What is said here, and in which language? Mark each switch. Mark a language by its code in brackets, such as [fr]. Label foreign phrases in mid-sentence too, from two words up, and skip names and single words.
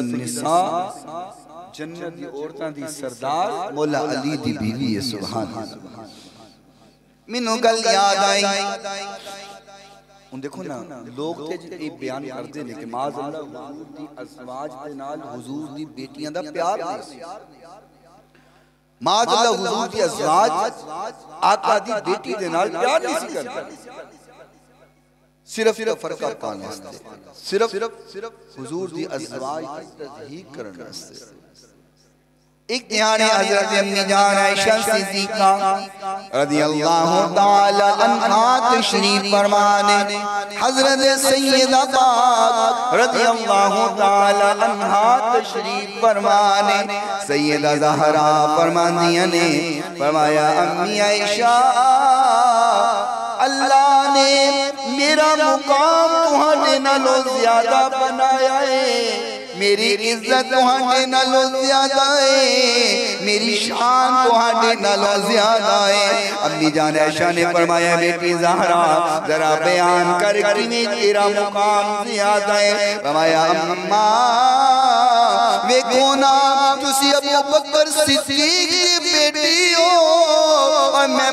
[pa] ਨਿਸਾ ਜੰਨਤ ਦੀ ਔਰਤਾਂ ਦੀ ਸਰਦਾਰ ਮੌਲਾ ਅਲੀ ਦੀ ਬੀਵੀ ਹੈ [ar] سبحان الله [pa] ਮੈਨੂੰ ਗੱਲ ਯਾਦ ਆਈ ਹੁਣ ਦੇਖੋ ਨਾ ਲੋਕ ਤੇ ਯੇ ਬਯਾਨ ਕਰਦੇ ਨੇ ਕਿ ਮਾਜ਼ਅੱਲਾਹ ਹੁਜ਼ੂਰ ਦੀ ਅਜ਼ਵਾਜ ਦੇ ਨਾਲ ਹੁਜ਼ੂਰ ਦੀ ਬੇਟੀਆਂ ਦਾ ਪਿਆਰ ਨਹੀਂ ਮਾਜ਼ਅੱਲਾਹ ਹੁਜ਼ੂਰ ਦੀ ਅਜ਼ਵਾਜ ਆਕਾ ਦੀ ਬੇਟੀ ਦੇ ਨਾਲ ਪਿਆਰ ਨਹੀਂ ਸੀ ਕਰਦਾ ਸਿਰਫ਼ ਫ਼ਰਕਾ ਪਾਣੇ ਵਾਸਤੇ ਸਿਰਫ਼ ਹੁਜ਼ੂਰ ਦੀ ਅਜ਼ਵਾਜ ਦੀ ਤਜ਼ਹੀਕ ਕਰਨੇ ਵਾਸਤੇ ਏਕ ਧਿਆਨ ਹੈ ਹਜ਼ਰਤ ਅੰਮੀ ਜਾਨ ਆਇਸ਼ਾ ਸਿੱਦੀਕਾ [ar] رضي الله تعالى عنها [pa] ਤਸ਼ਰੀਫ਼ ਫ਼ਰਮਾਨੇ ਹਜ਼ਰਤ ਸੱਯਦਾ ਪਾਕ [ar] رضي الله تعالى عنها [pa] ਤਸ਼ਰੀਫ਼ ਫ਼ਰਮਾਨੇ ਸੱਯਦਾ ਜ਼ਹਰਾ ਫ਼ਰਮਾਂਦੀਆਂ ਨੇ ਫ਼ਰਮਾਇਆ ਅੰਮੀ ਆਇਸ਼ਾ ਅੱਲਾਹ ਨੇ ਮੇਰਾ ਮੁਕਾਮ ਤੁਹਾਡੇ ਨਾਲੋਂ ਜ਼ਿਆਦਾ ਬਣਾਇਆ ਹੈ ਮੇਰੀ ਇੱਜ਼ਤ ਤੁਹਾਡੇ ਨਾਲੋਂ ਜ਼ਿਆਦਾ ਹੈ ਮੇਰੀ ਸ਼ਾਨ ਤੁਹਾਡੇ ਨਾਲੋਂ ਜ਼ਿਆਦਾ ਹੈ ਅੰਮੀ ਜਾਨ ਆਇਸ਼ਾ ਨੇ ਫ਼ਰਮਾਇਆ ਬੇਟੀ ਜ਼ਹਰਾ ਜ਼ਰਾ ਬਯਾਨ ਕਰ ਕਿ ਤੇਰਾ ਮੁਕਾਮ ਜ਼ਿਆਦਾ ਹੈ ਫ਼ਰਮਾਇਆ ਅੰਮਾ ਵੇਖੋ ਨਾ ਤੁਸੀਂ ਅਬੂ ਬਕਰ ਸਿੱਦੀਕ ਦੀ ਬੇਟੀ ਹੋ ਔਰ ਮੈਂ